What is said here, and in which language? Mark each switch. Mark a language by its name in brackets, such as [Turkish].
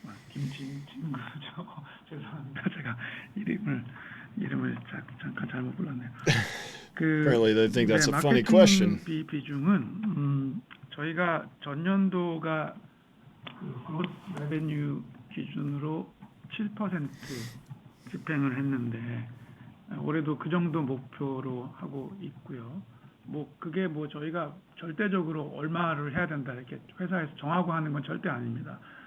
[Korean] 김진구죠. 죄송합니다. 제가 이름을 잠깐 잘못 불렀네요. [English] Apparently they think that's a funny question. [Korean] 마케팅 비중은 저희가 전년도가 그로스 레베뉴 기준으로 7% 집행을 했는데 올해도 그 정도 목표로 하고 있고요. 그게 저희가 절대적으로 얼마를 해야 된다 이렇게 회사에서 정하고 하는 건 절대 아닙니다.